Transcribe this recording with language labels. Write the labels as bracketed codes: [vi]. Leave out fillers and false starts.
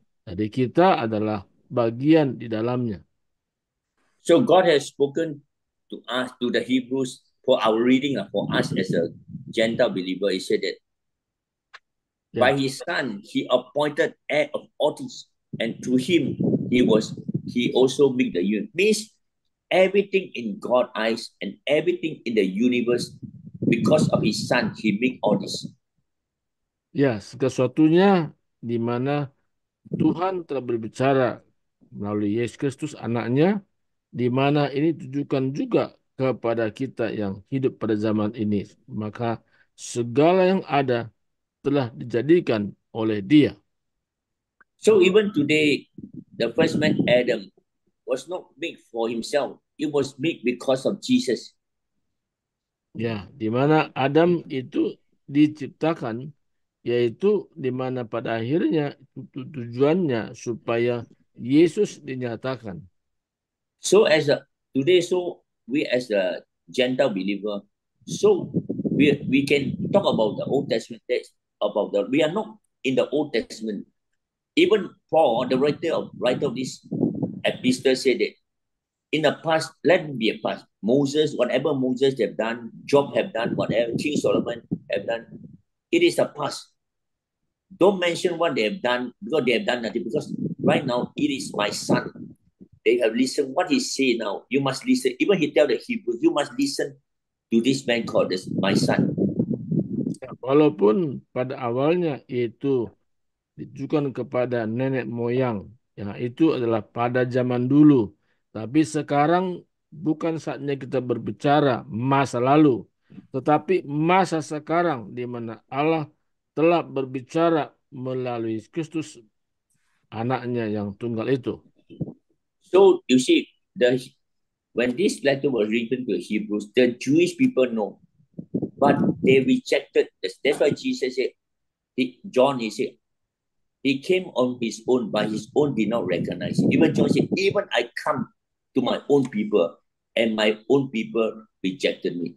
[id] Jadi kita adalah bagian di dalamnya. [en] So God has spoken to us, to the Hebrews, for our reading, for us as a Gentile believer. He said that by his son, he appointed heir of all things, and through him, he also made the universe. Means everything in God's eyes and everything in the universe, because of his son, he made all this. [id] Ya, segala sesuatunya di mana Tuhan telah berbicara melalui Yesus Kristus anaknya, di mana ini ditujukan juga kepada kita yang hidup pada zaman ini. Maka segala yang ada telah dijadikan oleh dia. [en] So even today, the first man Adam was not made for himself. It was made because of Jesus. [id] Ya, di mana Adam itu diciptakan, yaitu di mana pada akhirnya tujuannya supaya Yesus dinyatakan. [en] So today, we as a Gentile believer, so we can talk about the Old Testament text we are not in the Old Testament. Even Paul, the writer of this epistle, said that in the past, let it be a past. Moses, whatever Moses have done, Job have done, whatever King Solomon have done, it is a past. Don't mention what they have done because they have done nothing. Because right now it is my son. They have listened what he say now. You must listen. Even he tell the Hebrews, you must listen to this man called this my son. [id] Walaupun pada awalnya itu ditujukan kepada nenek moyang, yang itu adalah pada zaman dulu. Tapi sekarang bukan saatnya kita berbicara masa lalu, tetapi masa sekarang di mana Allah telah berbicara melalui Kristus anaknya yang tunggal itu. [en] So you see, when this letter was written to the Hebrews, the Jewish people know, but they rejected this. That's why Jesus said, John, he said, he came on his own, but his own did not recognize him. Even John said, even I come to my own people, and my own people rejected me.